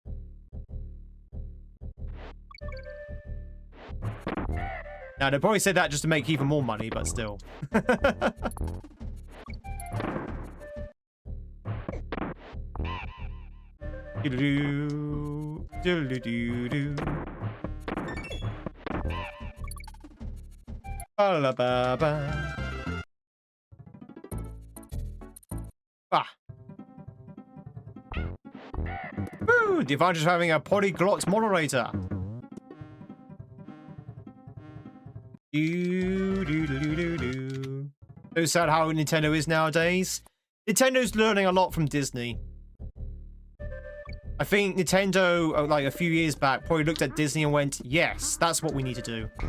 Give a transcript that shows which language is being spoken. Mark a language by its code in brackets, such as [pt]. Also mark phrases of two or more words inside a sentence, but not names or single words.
[en] Now, they probably said that just to make even more money, but still. Do-do-do, do-do-do-do. Ba-la-ba-ba. Ah. Woo! The advantage of having a polyglot moderator. Do. So sad how Nintendo is nowadays. Nintendo's learning a lot from Disney. I think Nintendo, like a few years back, probably looked at Disney and went, yes, that's what we need to do.